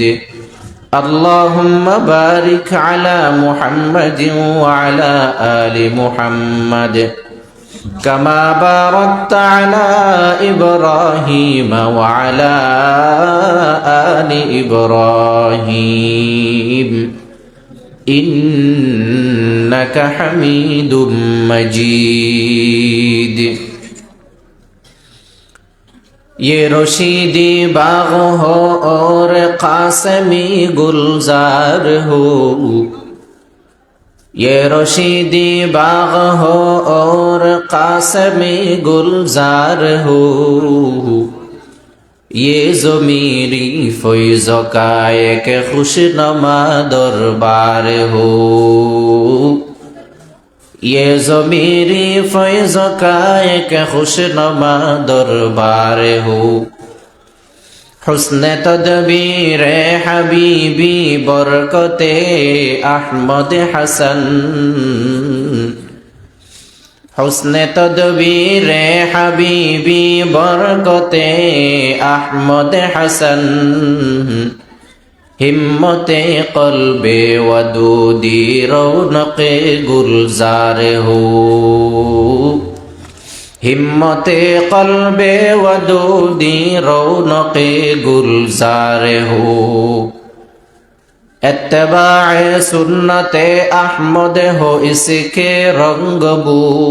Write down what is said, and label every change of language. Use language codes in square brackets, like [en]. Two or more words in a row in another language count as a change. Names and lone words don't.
[ar] اللهم بارك على محمد وعلى آل محمد كما باركت على إبراهيم وعلى آل إبراهيم إنك حميد مجيد. [ur] یہ رشیدی باغ ہو اور قاسمی گلزار ہو, یہ رشیدی باغ ہو اور قاسمی گلزار ہو، یہ ضمیری فیض کا ایک خوشنما دربار ہو، یہ ضمیری فیض کا ایک خوشنما دربار ہو. حسن تدبیر حبیبی برکت احمد حسن حسن تدبیر حبیبی برکت احمد حسن ہمت قلب ودودی رونق گلزار ہو ہمت قلب ودودی رونق گلزار ہو اتباع سنت احمد ہو اس کے رنگ بو